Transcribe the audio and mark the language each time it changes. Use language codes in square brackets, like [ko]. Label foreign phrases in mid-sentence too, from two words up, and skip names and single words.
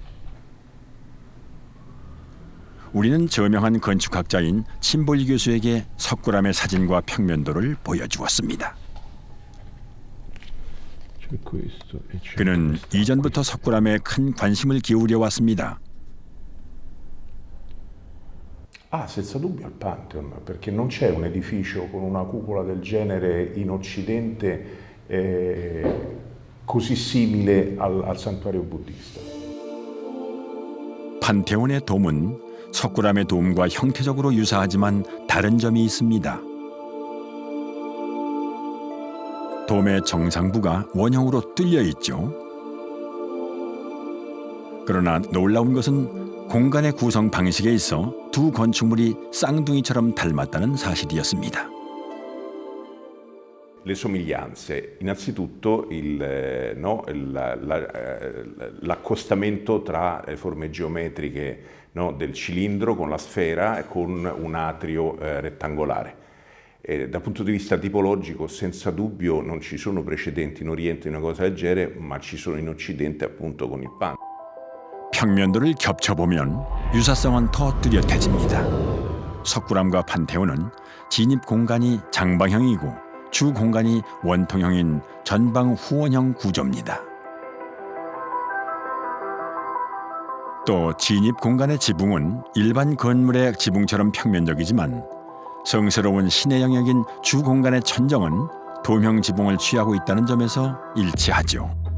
[ko] 우리는 저명한 건축학자인 침볼리 교수에게 석굴암의 사진과 평면도를 보여주었습니다. 그는 이전부터 석굴암에 큰 관심을 기울여 왔습니다. [it] Senza dubbio al Pantheon, perché non c'è un edificio con una cupola del genere in Occidente così simile al santuario buddista. [ko] 판테온의 돔은 석굴암의 돔과 형태적으로 유사하지만 다른 점이 있습니다. 돔의 정상부가 원형으로 뚫려 있죠. 그러나 놀라운 것은 공간의 구성 방식에 있어 두 건축물이 쌍둥이처럼 닮았다는 사실이었습니다. [it] Le somiglianze, innanzitutto l'accostamento tra le forme geometriche del cilindro con la sfera e con un atrio rettangolare. Dal punto di vista tipologico, senza dubbio non ci sono precedenti in Oriente di una cosa del genere, ma ci sono in Occidente appunto con il Pantheon. [ko] 평면도를 겹쳐보면 유사성은 더 뚜렷해집니다. 석굴암과 판테온은 진입 공간이 장방형이고 주 공간이 원통형인 전방 후원형 구조입니다. 또 진입 공간의 지붕은 일반 건물의 지붕처럼 평면적이지만 성스러운 신의 영역인 주 공간의 천정은 도형 지붕을 취하고 있다는 점에서 일치하죠.